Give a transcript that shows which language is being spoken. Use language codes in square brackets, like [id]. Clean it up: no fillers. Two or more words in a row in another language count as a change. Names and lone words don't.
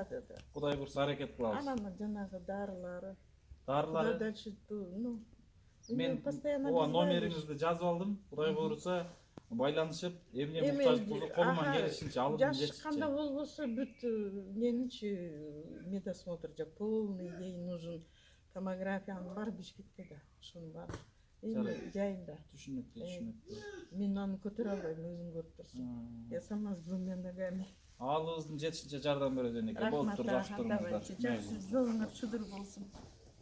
[ky] Кудай буйруса аракет кылабыз. Анан жанагы дарылары. Дарылары. [ru] Дальше, ну, [ky] Мен постоянно номериңизди жазып алдым. Кудай буйруса байланышып, эмне муктаж болсо колуман келишинче алып жаш жетишчи. кандай болбосо бүт неничи медосмотр же [ru] полный ей нужен. [ky] Томографиянын баары Бишкекте да. Ошонун баары. Эми жайында. Түшүнөт. Мен аны көтөрө албайм, өзүң көрүп турсуң. [ru] Я сама с двумя ногами. [ky] Алыбыздын жетишинче жардам берет экен. Болуптур, жакшы туруңуздар. Жакшы жолуңар шүдүр болсун.